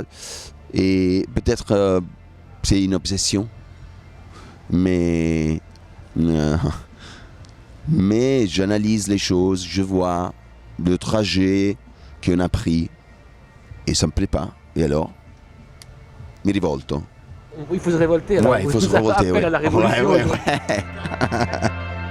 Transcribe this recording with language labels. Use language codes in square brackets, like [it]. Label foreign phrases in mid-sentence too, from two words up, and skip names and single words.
[fr] Et peut-être c'est une obsession. Mais j'analyse les choses, je vois le trajet qu'on a pris. Et ça me plaît pas. Et alors, [it] mi rivolto. [fr] Il faut se révolter. Alors, ouais, il faut se révolter. Appel à la révolution. Ouais.